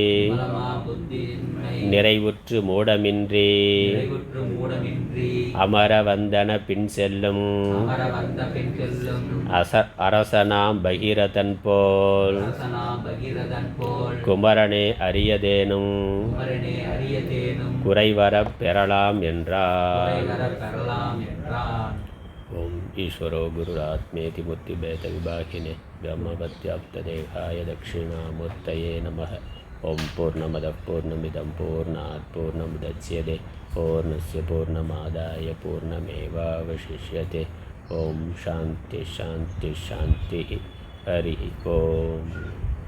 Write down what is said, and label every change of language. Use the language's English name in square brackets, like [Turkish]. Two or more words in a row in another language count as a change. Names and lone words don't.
[Tamil] நிறைவுற்று மூடமின்றி அமர வந்தன பின் செல்லும் அரசனாம் பகீரதன் போல் குமரனே அரியதேனும் குறைவரப் பெறலாம் என்றார். [Sanskrit] ओम् ईश्वरो गुरुरात्मेति मूर्तिभेद विभागिने व्योमवद्व्याप्तदेहाय दक्षिणामूर्तये नमः. ओम् पूर्णमदः पूर्णमिदम् पूर्णात् पूर्णमुदच्यते पूर्णस्य पूर्णमादाय पूर्णमेवावशिष्यते. ओम् शान्ति शान्ति शान्ति. हरि ओम्.